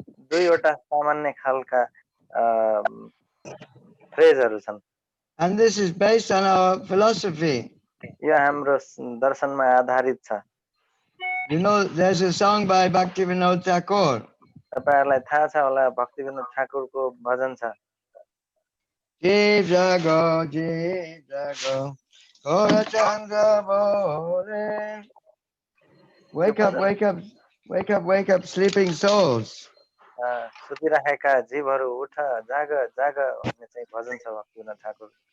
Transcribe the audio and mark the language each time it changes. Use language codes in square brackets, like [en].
[ne] दुईवटा सामान्य खालका फ्रेजहरु छन् [en] And this is based on our philosophy. [ne] यो हाम्रो दर्शनमा आधारित छ [en] You know, there's a song by Bhaktivinoda Thakur. [ne] तपाईहरुलाई थाहा छ होला भक्तिविनोद ठाकुरको भजन छ [bn] Jai Jago, Jai Jago, Ora Chandra Bole. [en] Wake up, wake up, wake up, wake up, sleeping souls. [ne] सुतिरहेका जीवहरू उठ जाग जाग भन्ने चाहिँ भजन छ भक्तिविनोद ठाकुर